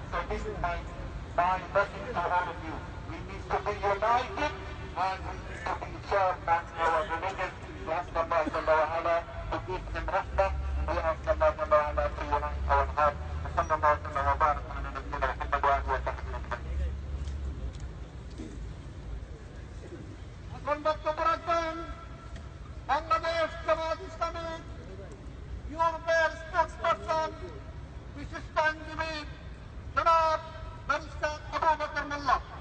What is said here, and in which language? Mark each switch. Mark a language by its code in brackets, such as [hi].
[en] So this is my message to all of you. We need to be united, and we need to be firm on our religion. We ask Allah Ta'ala to give him rahmah, and we ask Allah Ta'ala to unite our hearts. [ar] وصلى الله وسلم وبارك على نبينا محمد وآله وصحبه أجمعين. [bn] এখন বক্তব্য রাখবেন বাংলাদেশ জামায়াত ইসলামী ইউরোপের spokesperson বিশিষ্ট আইনজীবী জনাব barrister Abu Bakr মোল্লা।